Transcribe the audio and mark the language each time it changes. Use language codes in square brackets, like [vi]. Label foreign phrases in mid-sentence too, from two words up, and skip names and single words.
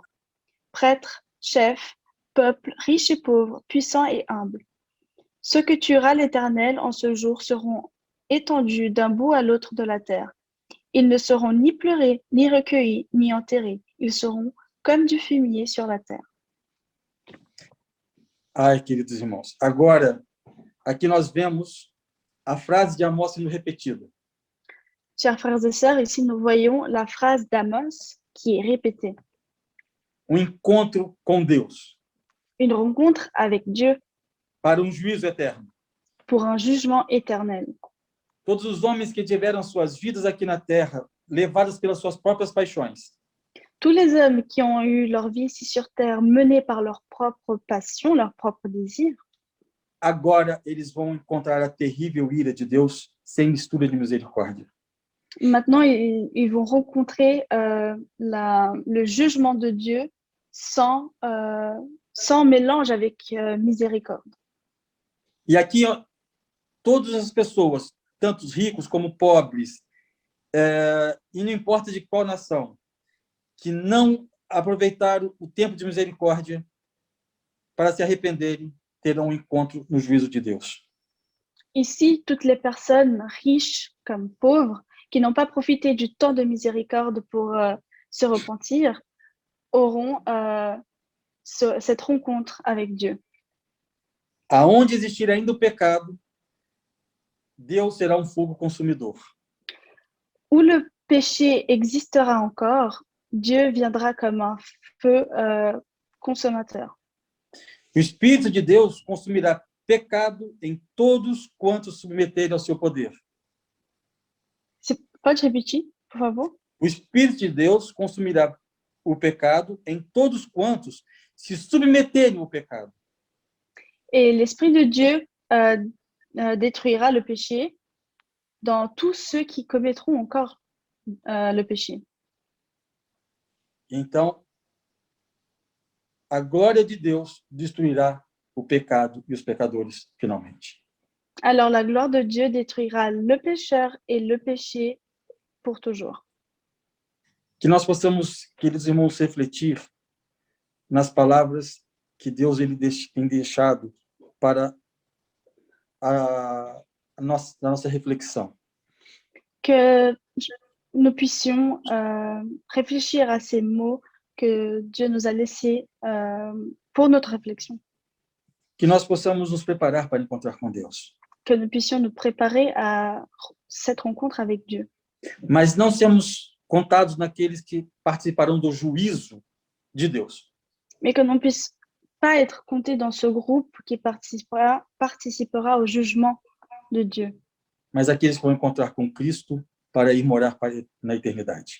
[fr] Prêtres, chefs, peuples, riches et pauvres, puissants et humbles. Ceux que tuera l'Éternel en ce jour seront étendus d'un bout à l'autre de la terre. Ils ne seront ni pleurés, ni recueillis, ni enterrés. Ils seront comme du fumier sur la terre. [pt] Ai, queridos irmãos, agora, aqui nós vemos a frase de Amós sendo repetida. [fr] Chers frères et sœurs, ici nous voyons la phrase d'Amos qui est répétée. [pt] Encontro com Deus. [fr] Une rencontre avec Dieu. [pt] Para juízo eterno. [fr] Pour un jugement éternel. [pt] Todos os homens que tiveram suas vidas aqui na terra, levadas pelas suas próprias paixões. [fr] Tous les hommes qui ont eu leur vie ici sur terre menés par leur propre passion, leur propre désir. [pt] Agora eles vão encontrar a terrível ira de Deus sem mistura de misericórdia. [fr] Maintenant, ils vont rencontrer le jugement de Dieu sans mélange avec miséricorde. [pt] E aqui, todas as pessoas, tanto ricos como pobres, e não importa de qual nação, que não aproveitaram o tempo de misericórdia para se arrependerem, terão um encontro no juízo de Deus. [fr] Ici, toutes les personnes riches comme pauvres qui n'ont pas profité du temps de miséricorde pour se repentir auront cette rencontre avec Dieu. [pt] Aonde existir ainda o pecado, Deus será fogo consumidor. [fr] Où le péché existera encore, Dieu viendra comme un feu consommateur. [pt] O Espírito de Deus consumirá pecado em todos quantos submeterem ao seu poder. Pode repetir, por favor? O Espírito de Deus consumirá o pecado em todos quantos se submeterem ao pecado. [fr] Et l'Esprit de Dieu détruira le péché dans tous ceux qui commettront encore le péché. [pt] Então, a glória de Deus destruirá o pecado e os pecadores finalmente. [fr] Alors la gloire de Dieu détruira le pécheur et le péché pour toujours. [pt] Que nós possamos, queridos irmãos, refletir nas palavras que Deus tem deixado para a nossa reflexão. [fr] Que nous puissions réfléchir à ces mots que Dieu nous a laissés pour notre réflexion. [pt] Que nós possamos nos preparar para encontrar com Deus. [fr] Que nous puissions nous préparer à cette rencontre avec Dieu. [pt] Mas não sermos contados naqueles que participarão do juízo de Deus. [fr] Mais que l'on puisse pas être compté dans ce groupe qui participera au jugement de Dieu. [pt] Mas aqueles que vão encontrar com Cristo para ir morar na eternidade.